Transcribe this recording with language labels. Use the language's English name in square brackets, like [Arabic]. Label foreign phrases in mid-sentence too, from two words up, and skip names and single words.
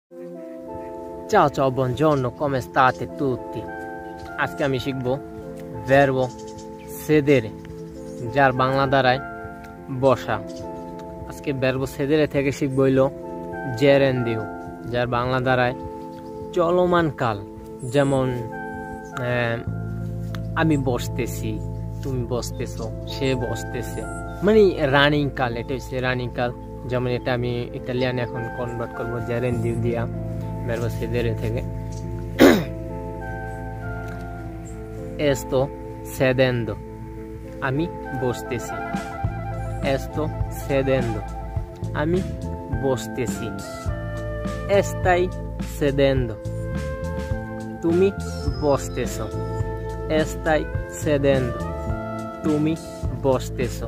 [Italian] Ciao ciao, buongiorno, come state tutti? [Bangla] আজকে আমি শিখব [Italian] verbo sedere, [Bangla] যার বাংলা দাঁড়ায় বসা। আজকে [Italian] verbo sedere [Bangla] থেকে শিখব হইল gerundio, যার বাংলা দাঁড়ায় চলমান কাল। যেমন আমি বসতেছি, তুমি বসতেছো, সে বসতেছে, মানে রানিং কাল। এটা হচ্ছে রানিং কাল। যেমন এটা আমি ইতালিয়ান এখন কনভার্ট করবো gerundio দিয়া [Italian] verbo sedere [Bangla] থেকে। [Italian] Sto sedendo, [Bangla] আমি বসতেছি। [Italian] Sto sedendo, [Bangla] আমি বসতেছি। [Italian] Stai sedendo, [Bangla] তুমি বসতেছো। [Italian] Stai sedendo, [Bangla] তুমি বসতেছো।